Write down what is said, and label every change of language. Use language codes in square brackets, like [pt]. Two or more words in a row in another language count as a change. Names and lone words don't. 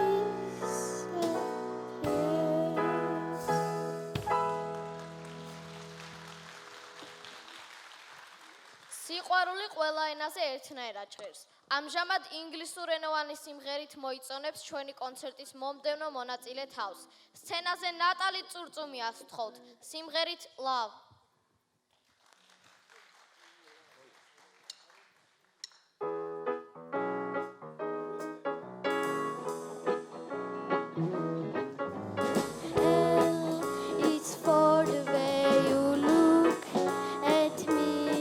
[ka] სიყვარული ყველა ენაზე ერთნაირად ჟღერს. ამჟამად ინგლისურენოვანი სიმღერით მოიწონებს ჩვენი კონცერტის მომდევნო მონაწილე თავს. სცენაზე ნატალი წურწუმიას ვთხოვთ სიმღერით Love. [en] It's for the way you look at me.